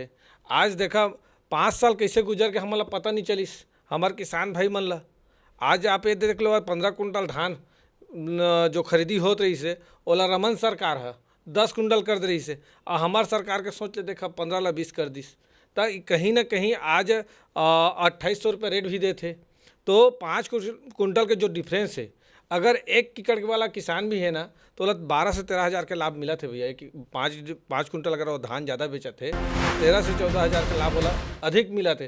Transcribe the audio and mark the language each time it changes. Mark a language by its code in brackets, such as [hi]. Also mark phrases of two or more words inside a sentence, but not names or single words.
[hne] आज देखा 5 साल कैसे गुजर के हमन ला पता नहीं चलिस हमार किसान भाई मन ला। आज आप ये देख लो 15 कुंटल धान जो खरीदी होत रही से ओला रमन सरकार है 10 कुंटल कर दे रही से, और हमार सरकार के सोच ले देखा 15 ला 20 कर दिस। तो कहीं ना कहीं आज 2800 रुपये रेट भी देते तो 5 कुंटल के जो डिफरेंस है, अगर 1 एकड़ वाला किसान भी है ना तो 12 से 13 हज़ार के लाभ मिला थे भैया। 5 कुंटल अगर वो धान ज़्यादा बेचा थे 13 से 14 हज़ार के लाभ वाला अधिक मिला थे।